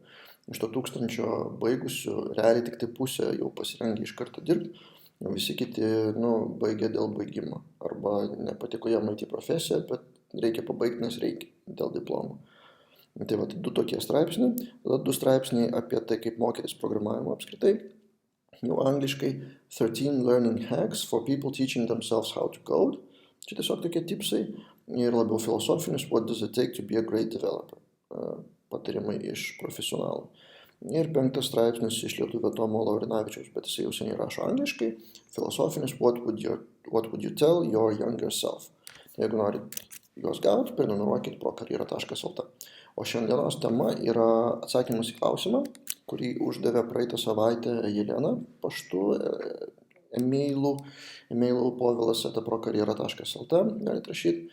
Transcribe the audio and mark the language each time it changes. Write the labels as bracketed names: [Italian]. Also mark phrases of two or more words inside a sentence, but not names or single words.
[Lithuanian] Iš to 1000 baigusių, realiai tik tai pusė jau pasirengė iš karto dirbti, o visi kiti baigė dėl baigimo. Arba nepatiko jam IT profesiją, bet reikia pabaigti, nes reikia dėl diplomų. Tai va, 2 tokie straipsniai, tada 2 straipsniai apie tai, kaip mokytis programavimo apskritai. Jau angliškai 13 learning hacks for people teaching themselves how to code. Čia tiesiog tokie tipsai ir labiau filosofinis what does it take to be a great developer. Patarimai iš profesionalų. Ir 5 straipsnis iš lietuvio Tomo Laurinavičiaus, bet jisai jau seniai rašo angliškai. Filosofinis what would you tell your younger self. Jeigu norit juos gauti, prenumeruokit prokarjera.lt. O šiandienos tema yra atsakymas į klausimą, kurį uždavė praeitą savaitę Jelena paštu, e-mailu povilas@prokarjera.lt, galite rašyti.